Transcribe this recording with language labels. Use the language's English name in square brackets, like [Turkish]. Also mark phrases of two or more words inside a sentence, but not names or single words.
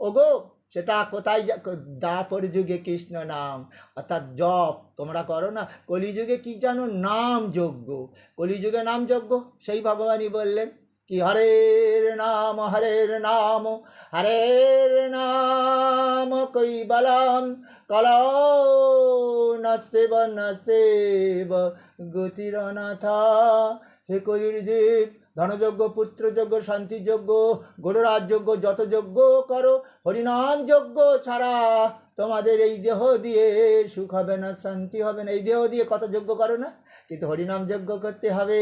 [Bangla] ওগো সেটা কোথায় দাপর যুগে কৃষ্ণ নাম অর্থাৎ জপ তোমরা করো না, কলিযুগে কি জানো নাম যজ্ঞ, কলিযুগে নাম যজ্ঞ। সেই ভগবানই বললেন কি [Sanskrit] হরের নাম হরের নাম কৈবলম কলৌ নাস্তেব নাস্তেব গতিরনাথা। [Bangla] হে কলির জীব, ধনযজ্ঞ, পুত্রযজ্ঞ, শান্তিযজ্ঞ, গরুরাজ যজ্ঞ, যত যজ্ঞ করো, হরিনাম যজ্ঞ ছাড়া তোমাদের এই দেহ দিয়ে সুখ হবে না, শান্তি হবে না। এই দেহ দিয়ে কত যজ্ঞ করো না, কিন্তু হরিনাম যজ্ঞ করতে হবে।